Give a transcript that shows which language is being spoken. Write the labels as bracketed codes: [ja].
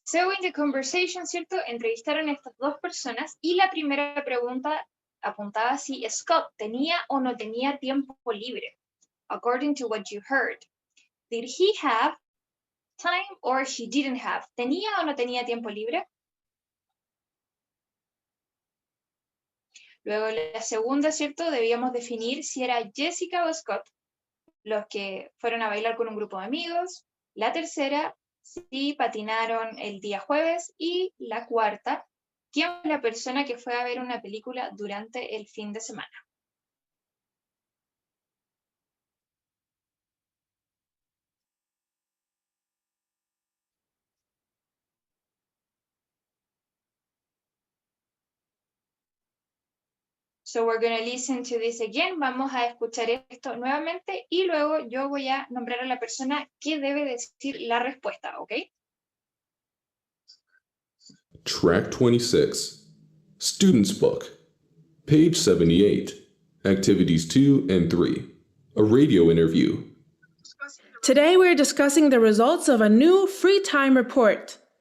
[en] So in the conversation, [es] ¿cierto? Entrevistaron a estas dos personas y la primera pregunta apuntaba si Scott tenía o no tenía tiempo libre. [en] According to what you heard. Did he have time or he didn't have? [es] ¿Tenía o no tenía tiempo libre? Luego la segunda, ¿cierto? Debíamos definir si era Jessica o Scott los que fueron a bailar con un grupo de amigos. La tercera, si patinaron el día jueves. Y la cuarta, ¿quién fue la persona que fue a ver una película durante el fin de semana? [en] So we're going to listen to this again. [es] Vamos a escuchar esto nuevamente y luego yo voy a nombrar a la persona que debe decir la respuesta, ¿ok? [en] Track 26, Student's Book, page 78, Activities 2 and 3, a radio interview. Today we're discussing the results of a new free time report.